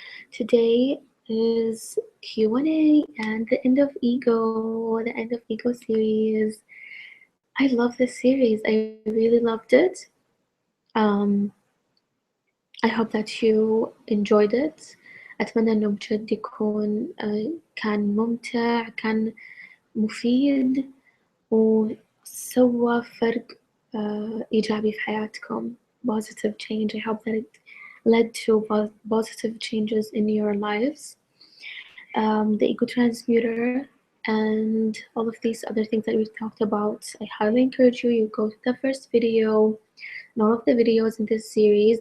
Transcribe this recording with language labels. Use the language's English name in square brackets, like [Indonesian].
[English] Today is Q&A and the end of Ego, the end of Ego series. I love this series. I really loved it. Um, I hope that you enjoyed it. [Arabic] أتمنى إنه بجد يكون كان ممتع، كان مفيد، وسوى فرق إيجابي في حياتكم. [English] Positive change. I hope that it led to positive changes in your lives. The ego transmuter and all of these other things that we've talked about. I highly encourage you go to the first video and all of the videos in this series.